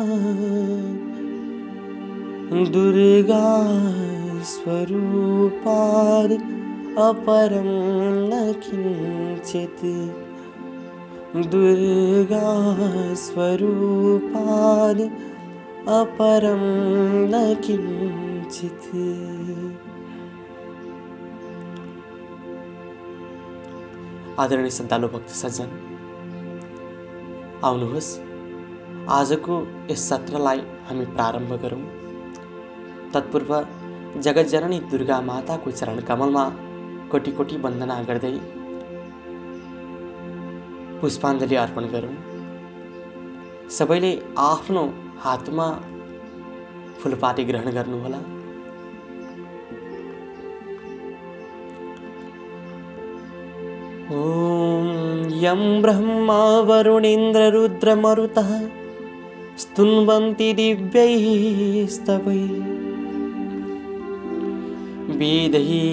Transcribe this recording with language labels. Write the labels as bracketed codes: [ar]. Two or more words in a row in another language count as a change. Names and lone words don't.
[sa] दुर्गा स्वरूपाद् अपरं न किञ्चित् दुर्गा स्वरूपाद् अपरं न किञ्चित्। [ne] आदरणीय श्रद्धालु भक्त सज्जन, आउनुहोस् आजको यस सत्रलाई हामी प्रारम्भ गरौँ। तत्पूर्व जगत जननी दुर्गा माताको चरण कमलमा कोटि कोटि वन्दना गर्दै पुष्पाञ्जली अर्पण गरौँ। सबैले आफ्नो हातमा फुलपाती ग्रहण गर्नुहोला। [sa] ओम यं ब्रह्मा वरुणेन्द्र रुद्र मरुतः स्तुन्वन्ति दिव्यैः स्तवैः वेदैः